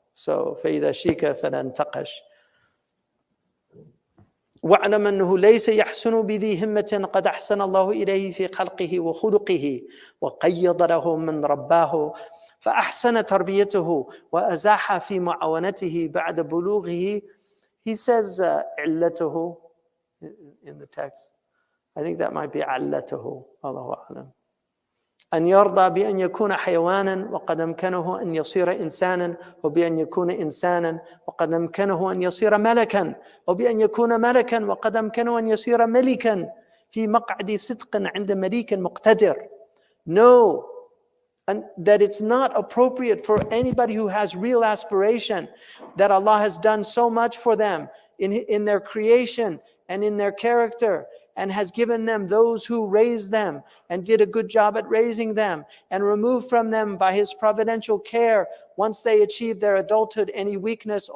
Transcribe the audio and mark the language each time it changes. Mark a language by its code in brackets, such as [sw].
[ar] So فَإِذَا شِيكَ فَلَنْتَقَشْ وَاعْلَمْ أَنَّهُ لَيْسَ يَحْسُنُ بِذِي هِمَّةٍ قَدْ أَحْسَنَ اللَّهُ إِلَيْهِ فِي خَلْقِهِ وَخُلُقِهِ وَقَيَّضَ لَهُ مِنْ رَبَّاهُ فَأَحْسَنَ تَرْبِيَتَهُ وَأَزَاحَ فِي مُعَاوَنَتِهِ بَعْدَ بُلُوغِهِ. [en] He says عِلَّتُهُ in the text. I think that might be عَلَّتُهُ. Allahu a'lam. [ar] أن يرضى بأن يكون حيوانا وقد أمكنه أن يصير إنسانا وبأن يكون إنسانا وقد أمكنه أن يصير ملكا وبأن يكون ملكا وقد أمكنه أن يصير ملكا في مقعد صدق عند مليك مقتدر. [en] No, and that it's not appropriate for anybody who has real aspiration, that Allah has done so much for them in their creation and in their character, and has given them those who raised them and did a good job at raising them, and removed from them by His providential care, once they achieve their adulthood, any weakness.